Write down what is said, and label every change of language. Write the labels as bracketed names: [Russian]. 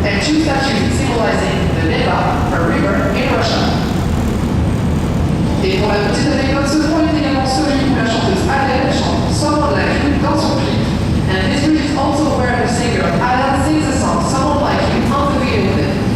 [English] two statues symbolizing the Neva, a river in Russia. [French] Et pour la petite anecdote, ce point est également celui où la chanteuse Adele chante Someone Like You dans son clip. [English] And this bridge is also where the singer Adele sings the song Someone Like You on the video clip.